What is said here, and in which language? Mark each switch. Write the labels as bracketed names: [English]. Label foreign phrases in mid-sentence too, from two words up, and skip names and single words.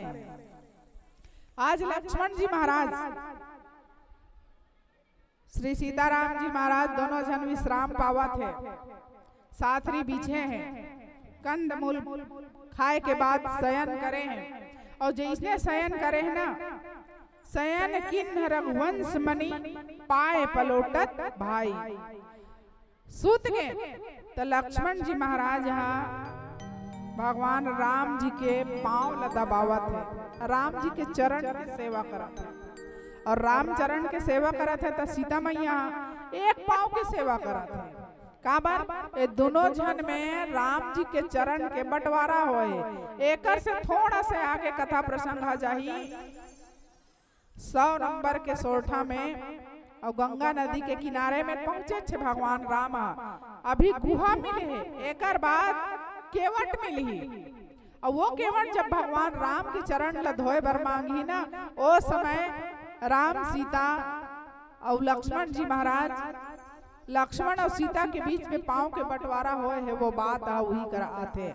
[Chhattisgarhi] आज लक्ष्मण जी महाराज श्री सीताराम जी महाराज दोनों जन विश्राम पावत है साथरी बीछे हैं कंद मूल खाए के बाद शयन करे हैं और जिसने शयन करे है ना [Awadhi] शयन किन्ह रघुवंश मणि पाए पलोटत भाई। [Chhattisgarhi] सूत गए तो लक्ष्मण जी महाराज भगवान राम जी के पांव ल दबावत है राम जी के चरण के सेवा करत है और राम चरण के सेवा करत है तो सीता मैया एक पांव के सेवा करत है काबर ये दोनों जन में राम जी के चरण के बंटवारा होए। एकर से थोड़ा से आगे कथा प्रसंग आ जाही 100 नंबर के सोरठा में और गंगा नदी के किनारे में पहुंचे छे भगवान राम अभी गुहा मिले है एकर बाद केवट मिली और वो केवट जब भगवान राम के चरण ल धोए बर मांगी ना ओ समय राम सीता और लक्ष्मण जी महाराज लक्ष्मण और सीता के बीच में पांव के बंटवारा होए है, वो बात वही करात है।